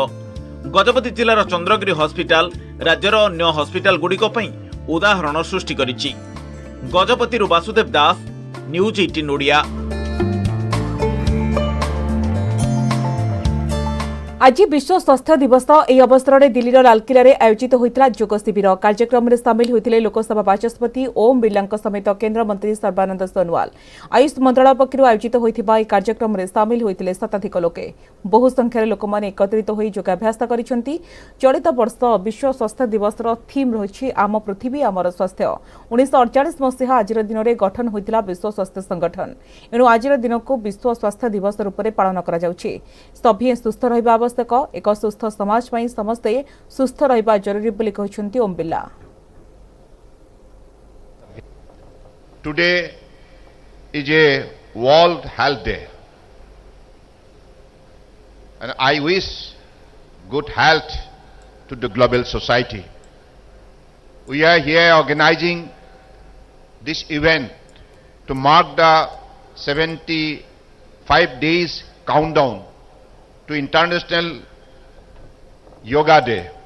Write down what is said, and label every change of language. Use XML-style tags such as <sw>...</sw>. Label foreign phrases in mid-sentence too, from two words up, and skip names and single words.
<or>ଗଜପତି ଜିଲ୍ଲାର ଚନ୍ଦ୍ରଗିରି ହସ୍ପିଟାଲ ରାଜ୍ୟର ଅନ୍ୟ ହସ୍ପିଟାଲ ଗୁଡ଼ିକ ଉଦାହରଣ ସୃଷ୍ଟି କରିଛି। ଗଜପତି ବାସୁଦେବ ଦାସ, ନ୍ୟୁଜ 18 ଓଡ଼ିଆ। ଆଜ ବିଶ୍ୱ ସ୍ୱାସ୍ଥ୍ୟ ଦିବସ ଏହି ଅବସରରେ ଦିଲ୍ଲୀର ଲାଲକିଲ୍ଲାରେ ଆୟୋଜିତ ହୋଇଥିଲା ଯୋଗ ଶିବିର। କାର୍ଯ୍ୟକ୍ରମରେ ସାମିଲ ହୋଇଥିଲେ ଲୋକସଭା ବାଚସ୍ପତି ଓମ୍ ବିର୍ଲାଙ୍କ ସମେତ କେନ୍ଦ୍ରମନ୍ତ୍ରୀ ସର୍ବାନନ୍ଦ ସୋନୱାଲ। ଆୟୁଷ ମନ୍ତ୍ରଣାଳୟ ପକ୍ଷରୁ ଆୟୋଜିତ ହୋଇଥିବା ଏହି କାର୍ଯ୍ୟକ୍ରମରେ ସାମିଲ ହୋଇଥିଲେ ଶତାଧିକ ଲୋକେ। ବହୁ ସଂଖ୍ୟାରେ ଲୋକମାନେ ଏକତ୍ରିତ ହୋଇ ଯୋଗାଭ୍ୟାସ କରିଛନ୍ତି। ଚଳିତ ବର୍ଷ ବିଶ୍ୱ ସ୍ୱାସ୍ଥ୍ୟ ଦିବସର ଥିମ୍ ରହିଛି ଆମ ପୃଥିବୀ ଆମର ସ୍ୱାସ୍ଥ୍ୟ। 1948 ମସିହା ଆଜିର ଦିନରେ ଗଠନ ହୋଇଥିଲା ବିଶ୍ୱ ସ୍ୱାସ୍ଥ୍ୟ ସଂଗଠନ। ଏଣୁ ଆଜିର ଦିନକୁ ବିଶ୍ୱ ସ୍ୱାସ୍ଥ୍ୟ ଦିବସ ରୂପରେ ପାଳନ କରାଯାଉଛି। ସଭିଏ ସୁସ୍ଥ ରହିବା ଆବଶ୍ୟକ ଏକ ସୁସ୍ଥ ସମାଜ ପାଇଁ ସମସ୍ତେ ସୁସ୍ଥ ରହିବା ଜରୁରୀ ବୋଲି କହିଛନ୍ତି ଓମ୍ ବିର୍ଲା।</or> <en>Today is a World Health Day and I wish good health to the global society. We are here organizing this event to mark the 75 days countdown to International Yoga Day.</en>